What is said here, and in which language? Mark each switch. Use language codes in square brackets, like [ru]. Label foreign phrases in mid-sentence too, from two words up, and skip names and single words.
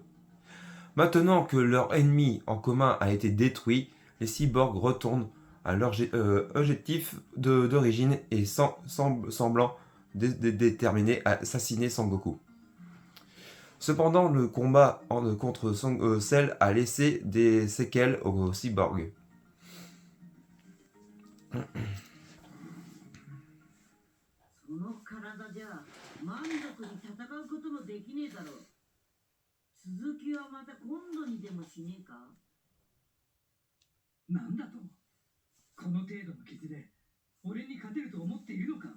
[fr] Maintenant que leur ennemi en commun a été détruit, les cyborgs retournent à leur objectif d'origine et semblant déterminés à assassiner Sangoku. Cependant, le combat contre Cell a laissé des séquelles aux cyborgs. [ja] その体じゃ満足に戦うこともできねえだろう。続きはまた今度にでもしねえか。なんだと、この程度の傷で俺に勝てると思っているのか。